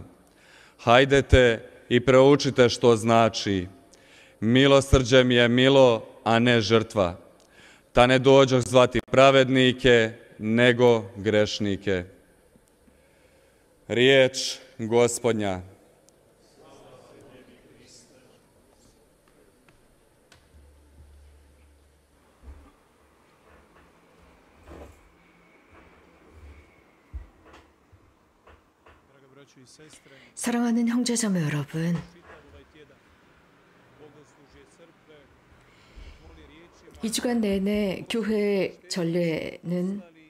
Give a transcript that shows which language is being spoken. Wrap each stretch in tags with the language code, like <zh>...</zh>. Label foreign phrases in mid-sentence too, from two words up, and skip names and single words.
<hr>Hajdete i proučite što znači: milosrđe mi je milo, a ne žrtva. Ta ne dođoh zvati pravednike, nego grešnike. Riječ Gospodnja.</hr> <ko>사랑하는 형제자매 여러분, 이 주간 내내 교회 전례는</ko>